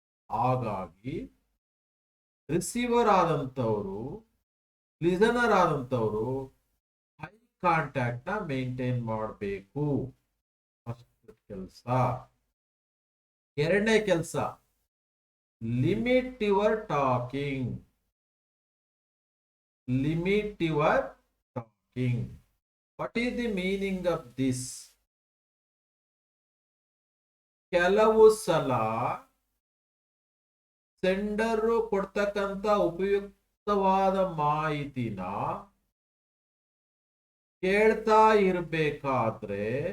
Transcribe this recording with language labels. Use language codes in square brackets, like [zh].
[kn] ಹಾಗಾಗಿ receiver ಆದಂಥವರು, listener ಆದಂಥವರು eye contact ನ maintain ಮಾಡಬೇಕು. ಫಸ್ಟ್ ಕೆಲಸ. ಎರಡನೇ ಕೆಲಸ, [en] Limit your talking. Limit your talking. What is the meaning of this? [kn] ಕೆಲವು ಸಲ ಸೆಂಡರ್ ಕೊಡ್ತಕ್ಕಂತ ಉಪಯುಕ್ತವಾದ ಮಾಹಿತಿನ ಕೇಳ್ತಾ ಇರಬೇಕಾದ್ರೆ